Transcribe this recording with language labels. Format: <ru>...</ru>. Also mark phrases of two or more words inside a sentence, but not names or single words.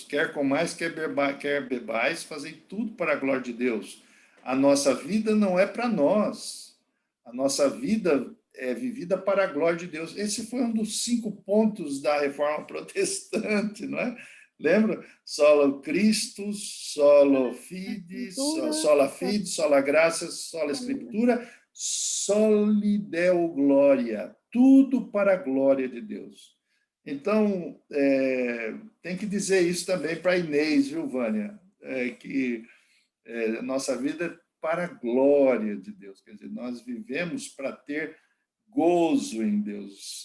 <pt>Quer comais, quer bebais, fazei tudo para a glória de Deus. A nossa vida não é para nós. A nossa vida é vivida para a glória de Deus. Esse foi um dos 5 pontos da Reforma Protestante, não é? Lembra?</pt> <la>Sola Christus, sola fide, sola fide, sola graça, sola escritura, soli deo glória.</la> <pt>Tudo para a glória de Deus. Então, tem que dizer isso também para a Inês, viu, Vânia? Que nossa vida é para a glória de Deus. Quer dizer, nós vivemos para ter gozo em Deus.</pt>